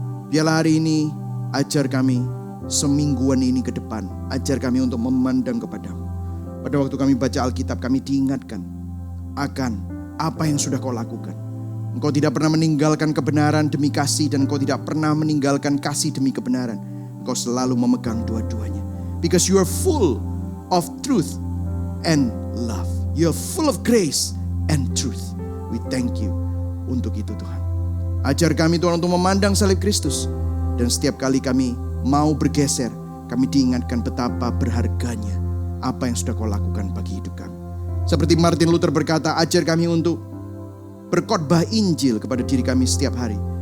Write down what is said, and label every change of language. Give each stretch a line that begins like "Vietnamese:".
Indonesian: Biarlah hari ini ajar kami, semingguan ini ke depan, ajar kami untuk memandang kepada-Mu. Pada waktu kami baca Alkitab, kami diingatkan akan apa yang sudah Kau lakukan. Engkau tidak pernah meninggalkan kebenaran demi kasih, dan Engkau tidak pernah meninggalkan kasih demi kebenaran. Engkau selalu memegang dua-duanya.
English: Because you are full of truth and love. You are full of grace and truth. We thank you
Indonesian: untuk itu Tuhan. Ajar kami Tuhan untuk memandang salib Kristus. Dan setiap kali kami mau bergeser, kami diingatkan betapa berharganya apa yang sudah Kau lakukan bagi hidup kami. Seperti Martin Luther berkata, ajar kami untuk berkhotbah Injil kepada diri kami setiap hari.